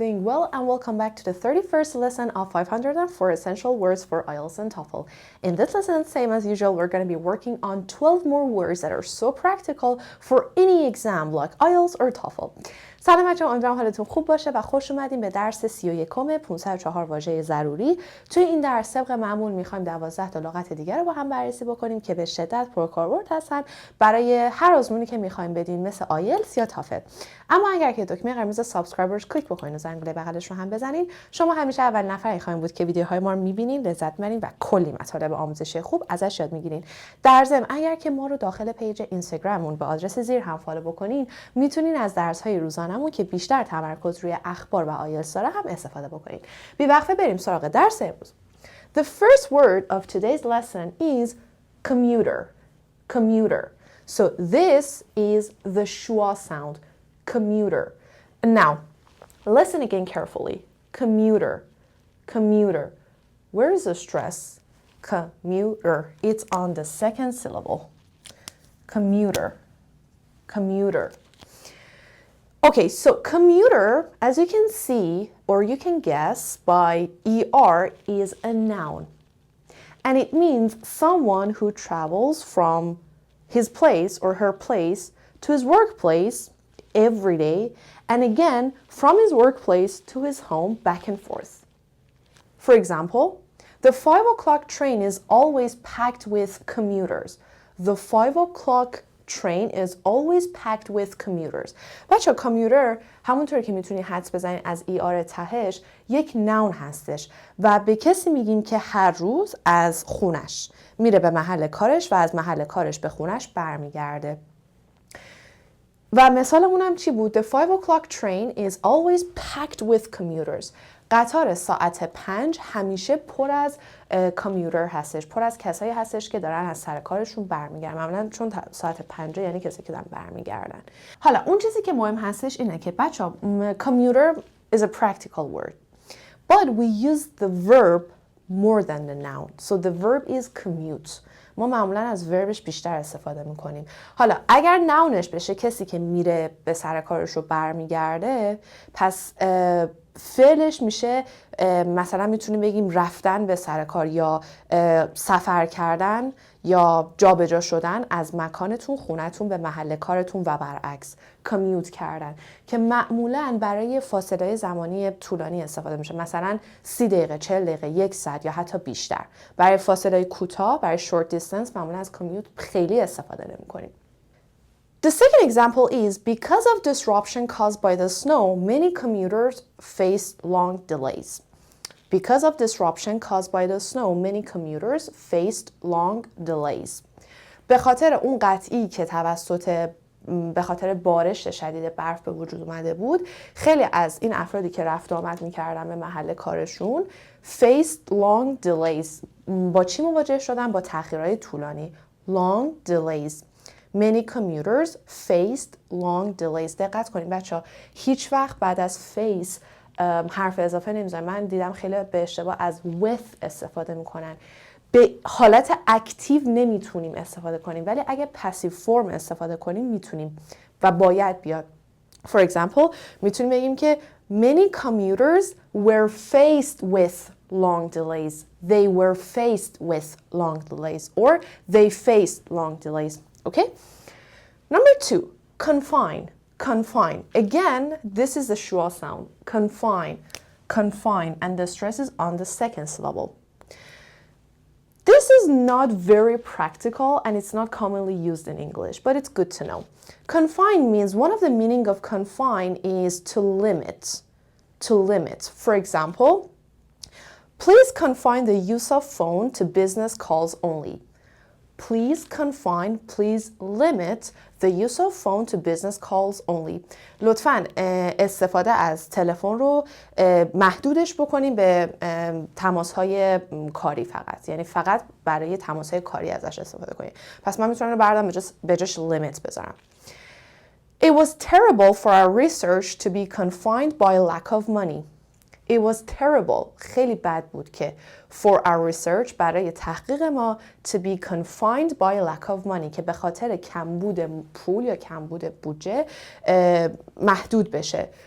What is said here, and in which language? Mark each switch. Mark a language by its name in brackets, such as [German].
[English] well and welcome back to the 31st lesson of 504 essential words for IELTS and TOEFL. In this lesson, same as usual, we're going to be working on 12 more words that are so practical for any exam like IELTS or TOEFL. [Persian] سلام بچه‌ها، امیدوارم حالتون خوب باشه و خوش اومدین به درس 31 504 واژه ضروری. توی این درس طبق معمول می‌خوایم 12 تا لغت دیگر رو با هم بررسی بکنیم که به شدت پرکاربرد هستن برای هر آزمونی که می‌خوایم بدین، مثل آیلتس یا تافل. اما اگر که دکمه قرمز سابسکرایبرز کلیک بکنین و زنگوله بغلش رو هم بزنین، شما همیشه اول نفری خواهید بود که ویدیوهای ما رو می‌بینین، لذت می‌برین و کلی مطالب آموزشی خوب ازش یاد می‌گیرین. در ضمن اگر که ما رو داخل پیج اینستاگراممون به آدرس زیر هم فالو بکنین، میتونین از درس‌های روزانه که بیشتر تمرکز روی اخبار و آیلتس داره هم استفاده بکنید. بی وقفه بریم سراغ درس امروز. [English] The first word of today's lesson is commuter. Commuter. So this is the schwa sound. Commuter. Now, listen again carefully. Commuter. Commuter. Where is the stress? Commuter. It's on the second syllable. Commuter. Commuter. Okay, so commuter, as you can see, or you can guess by ER, is a noun. And it means someone who travels from his place or her place to his workplace every day, and again, from his workplace to his home back and forth. For example, the 5 o'clock train is always packed with commuters. The 5 o'clock train is always packed with commuters. [Persian] بچه کامیوتر همونطور که میتونی حدس بزنید از ER تهش یک نون هستش و به کسی میگیم که هر روز از خونش میره به محل کارش و از محل کارش به خونش برمیگرده. و مثالمون هم چی بود؟ [English] The 5 o'clock train is always packed with commuters. [Persian] قطار ساعت 5 همیشه پر از کامیوتر هستش، پر از کسایی هستش که دارن از سر کارشون برمیگردن. معمولا چون ساعت 5 یعنی کسی که دارن برمیگردن. حالا اون چیزی که مهم هستش اینه که بچه‌ها [English] commuter is a practical word. But we use the verb more than the noun. So the verb is commute. [Persian] ما معمولا از وربش بیشتر استفاده میکنیم. حالا اگر ناونش بشه کسی که میره به سر کارش رو برمیگرده، پس فعلش میشه مثلا میتونیم بگیم رفتن به سر کار یا سفر کردن یا جابجا شدن از مکانتون خونتون به محل کارتون و برعکس، کامیوت کردن که معمولا برای فاصله زمانی طولانی استفاده میشه، مثلا 30 دقیقه 40 دقیقه 1 ساعت یا حتی بیشتر. برای فاصله کوتاه، برای [English] short distance [Persian] معمولا از کامیوت خیلی استفاده نمی‌کنیم. [English] The second example is, because of disruption caused by the snow, many commuters faced long delays. Because of disruption caused by the snow, many commuters faced long delays. [Persian] به خاطر اون قطعی که به خاطر بارش شدید برف به وجود اومده بود، خیلی از این افرادی که رفت آمد میکردن به محل کارشون [English] faced long delays. [Persian] با چی مواجه شدن؟ با تأخیرهای طولانی. [English] Long delays. Many commuters faced long delays. [Persian] دقت کنید بچه‌ها، هیچ وقت بعد از face حرف اضافه نمیذارن. من دیدم خیلی به اشتباه از with استفاده میکنن. به حالت اکتیو نمیتونیم استفاده کنیم، ولی اگه پسیو فرم استفاده کنیم میتونیم و باید بیاد. [English] For example, [Persian] میتونیم بگیم که [English] many commuters were faced with long delays. They were faced with long delays or they faced long delays. Okay? Number 2, confine. Confine. Again, this is the schwa sound. Confine. Confine. And the stress is on the second syllable. This is not very practical and it's not commonly used in English, but it's good to know. Confine means, one of the meaning of confine is to limit. To limit. For example, please confine the use of phone to business calls only. Please confine, please limit the use of phone to business calls only. [Persian] لطفاً استفاده از تلفن رو محدودش بکنیم به تماس‌های کاری فقط. یعنی فقط برای تماس‌های کاری ازش استفاده کنیم. پس من میتونم بردارم به جاش limit بذارم. [English] It was terrible for our research to be confined by lack of money. It was terrible. [Persian] خیلی بد بود که [English] for our research [Persian] برای تحقیق ما [English] to be confined by lack of money [Persian] که به خاطر کمبود پول یا کمبود بودجه محدود بشه.